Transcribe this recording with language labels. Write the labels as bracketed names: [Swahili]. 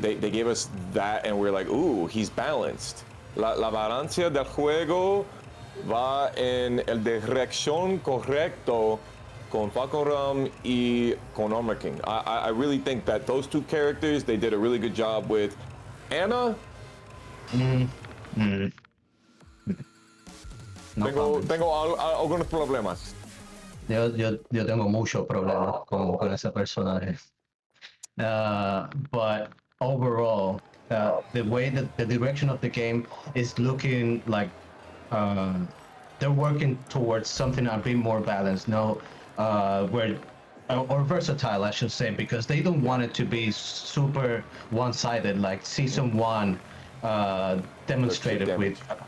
[English] They gave us that, and we're like, ooh, he's balanced. [Spanish] La balanza del juego va en el dirección correcto con Fakumram y con Armor King. [English] I really think that those two characters, they did a really good job with Anna. Mm, mm. No comments. [Spanish] Tengo algunos problemas. Yo tengo muchos problemas con ese personaje. [English] But overall, the way that the direction of the game is looking like uh, they're working towards something a bit more balanced. No, where or versatile, I should say, because they don't want it to be super one-sided like season one demonstrated with.